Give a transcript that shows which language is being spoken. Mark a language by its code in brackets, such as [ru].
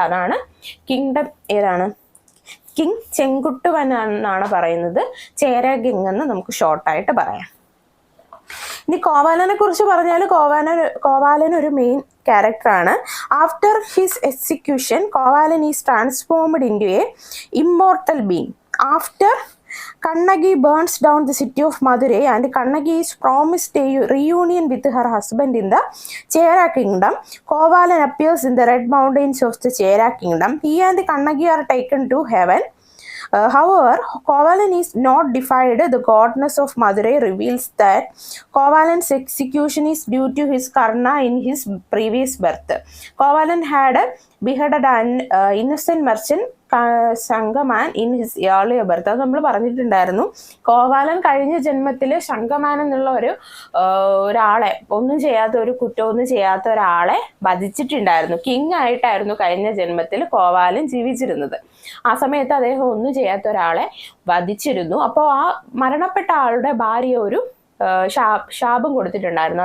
[ml] അതാണ് കിങ്ഡം. ഏതാണ്? കിങ് ചെങ്കുട്ടുവൻ എന്നാണ് പറയുന്നത്. ചേര കിങ് എന്ന് നമുക്ക് ഷോർട്ടായിട്ട് പറയാം. ഇനി കോവാലനെ കുറിച്ച് പറഞ്ഞാൽ കോവാലൻ ഒരു മെയിൻ ക്യാരക്ടറാണ്. [en] After his execution Kovalan is transformed into a immortal being. After Kannagi burns down the city of Madurai and Kannagi is promised a reunion with her husband in the Chera kingdom. Kovalan appears in the red mountains of the Chera kingdom. He and Kannagi are taken to heaven. However, Kovalan is not deified. The goddess of Madurai reveals that Kovalan's execution is due to his karma in his previous birth. Kovalan had beheaded an innocent merchant Sankaman in his earlier birth. [ml] അത് നമ്മൾ പറഞ്ഞിട്ടുണ്ടായിരുന്നു. Covalent കഴിഞ്ഞ ജന്മത്തിൽ ശങ്കമാൻ എന്നുള്ള ഒരാളെ ഒന്നും ചെയ്യാത്ത ഒരാളെ വധിച്ചിട്ടുണ്ടായിരുന്നു. കിങ് ആയിട്ടായിരുന്നു കഴിഞ്ഞ ജന്മത്തിൽ കോവാലൻ ജീവിച്ചിരുന്നത്. ആ സമയത്ത് അദ്ദേഹം ഒന്നും ചെയ്യാത്ത ഒരാളെ വധിച്ചിരുന്നു. അപ്പോൾ ആ മരണപ്പെട്ട ആളുടെ ഭാര്യ ഒരു ശാപം കൊടുത്തിട്ടുണ്ടായിരുന്നു.